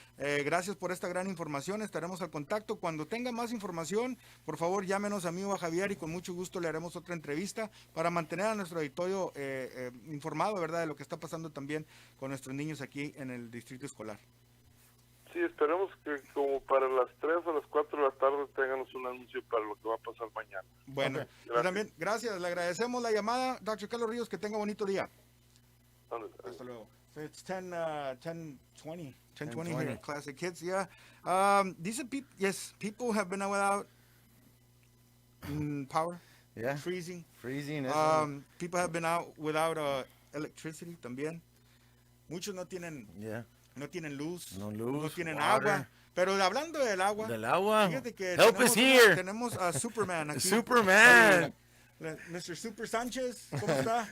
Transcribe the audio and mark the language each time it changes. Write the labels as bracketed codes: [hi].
[es] Gracias por esta gran información. Estaremos al contacto. Cuando tenga más información, por favor llámenos a mí o a Javier y con mucho gusto le haremos otra entrevista para mantener a nuestro auditorio informado, ¿verdad?, de lo que está pasando también con nuestros niños aquí en el distrito escolar. Sí, esperemos que como para las 3 o las 4 de la tarde tengamos un anuncio para lo que va a pasar mañana. Bueno, pues también gracias, le agradecemos la llamada, Dr. Carlos Ríos, que tenga bonito día. Hasta luego. [en] So it's 10:20 here, Classic Kids, yeah. These are people have been without power, freezing. People have been out without electricity [es] también. Muchos no tienen luz, no tienen agua. Pero hablando del agua, Del agua. fíjate que [en] Help is here. [es] Tenemos a Superman aquí. Superman. [en] Mr. [es] Super Sánchez, ¿cómo está?